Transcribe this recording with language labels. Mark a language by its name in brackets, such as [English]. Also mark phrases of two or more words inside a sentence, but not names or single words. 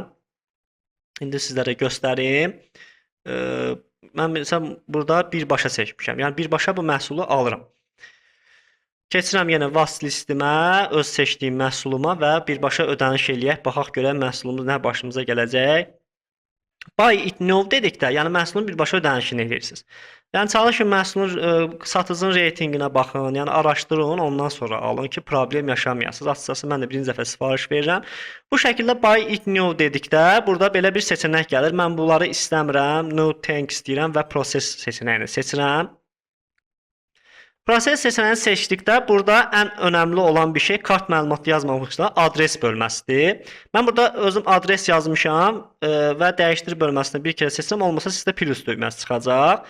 [Azerbaijani] İndi sizlərə göstərim. Mən məsələn burada birbaşa seçmişəm. Yəni birbaşa bu məhsulu alıram. Keçirəm yenə Wastlist-imə, öz seçdiyim məhsuluma və birbaşa ödəniş eləyək. Baxaq görək məhsulumuz nə başımıza gələcək. [English] Buy it now [Azerbaijani] dedikdə, yəni məhsulun birbaşa ödənişini edirsiniz. Yəni çalışın məhsulun satıcının reytinqinə baxın, yəni araşdırın, ondan sonra alın ki, problem yaşamayasınız. Açıqcası mən də birinci dəfə sifariş verirəm. Bu şəkildə [English] buy it now [Azerbaijani] dedikdə, burada belə bir seçenek gəlir. Mən bunları istəmirəm, [English] no thanks [Azerbaijani] deyirəm və process seçenəyini seçirəm. Proses seçenəyini seçdikdə burada ən önəmli olan bir şey kart məlumatı yazmamışda adres bölməsidir. Mən burada özüm adres yazmışam və dəyişdir bölməsini bir kere seçsəm, olmasa sizdə plus düyməsi çıxacaq.